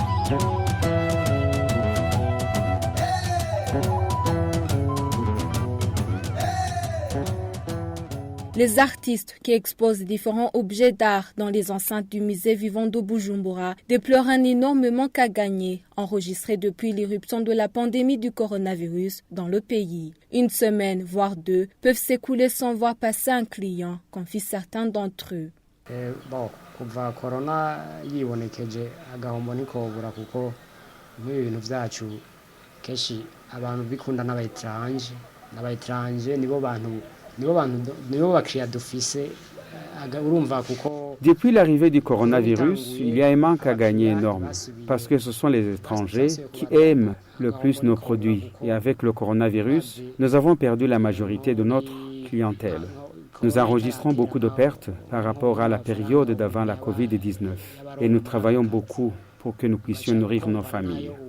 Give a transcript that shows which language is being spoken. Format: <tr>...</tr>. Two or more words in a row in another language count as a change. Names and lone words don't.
<fr>Les artistes qui exposent différents objets d'art dans les enceintes du musée vivant de Bujumbura déplorent un énorme manque à gagner enregistré depuis l'irruption de la pandémie du coronavirus dans le pays. Une semaine, voire deux, peuvent s'écouler sans voir passer un client, confient certains d'entre eux.</fr> <rn>Kuva corona yibonekeje agahombo nikobura kuko ibintu vyacu keshi abantu bikunda n'abaytranje nibo bakiriya dufise urumva kuko.</rn> <fr>Depuis l'arrivée du coronavirus, il y a un manque à gagner énorme parce que ce sont les étrangers qui aiment le plus nos produits et avec le coronavirus, nous avons perdu la majorité de notre clientèle. Nous enregistrons beaucoup de pertes par rapport à la période d'avant la Covid-19 et nous travaillons beaucoup pour que nous puissions nourrir nos familles.</fr>